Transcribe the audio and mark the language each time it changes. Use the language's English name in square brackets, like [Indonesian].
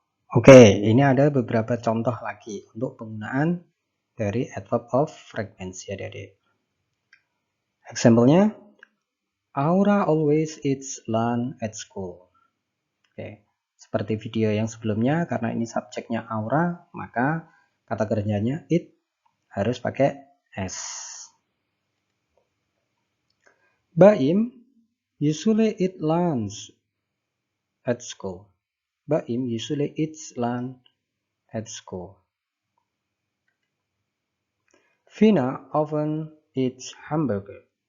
[Indonesian] Oke, ini ada beberapa contoh lagi untuk penggunaan dari adverb of frequency, adik-adik. [English] Example-nya, Aura always eats lunch at school. [Indonesian] Oke, seperti video yang sebelumnya, karena ini subjeknya Aura, maka kata kerjanya eat harus pakai S. [English] Baim usually eat lunch at school. Baim usually eats lunch at school. Vina often eats hamburger.